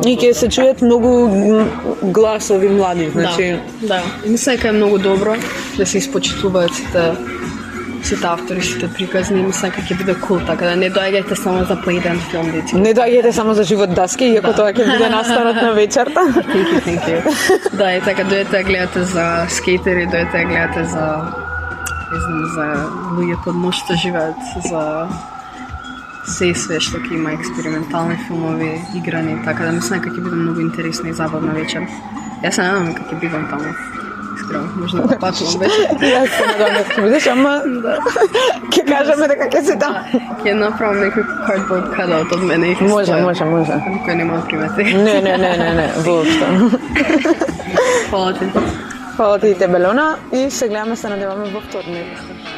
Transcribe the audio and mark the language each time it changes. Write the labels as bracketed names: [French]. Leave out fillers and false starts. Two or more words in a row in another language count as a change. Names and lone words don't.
[Macedonian] И ќе се чујат многу гласови млади, значи... Да. И мислам дека е многу добро да се испочитуваат сите автори, сите приказни. Мислам дека ќе биде кул, така да не доаѓајте само за по еден филм, дети. Не доаѓајте само за живот даски, иако тоа ќе биде настанот на вечерта. [English] Thank you. [Macedonian] Да, и така дојдете да гледате за скейтери, дојдете да гледате за луѓе под ношта живеат, за се и све што ќе има експериментални филмови, играни, така да мислам дека ќе биде многу интересна и забавна вечер. Јас се надам дека ќе бидам таму. Искрено, можда да патувам вечер. Јас се надам дека ќе бидеш, ама ќе кажеме дека ќе си таму. Ќе направам некој [English] cardboard cutout [Macedonian] од мене и ќе Може. Никој нема да примети. Не, воопшто. Фала ти. Фала ти, Леона, и се гледаме, се надеваме во вторник.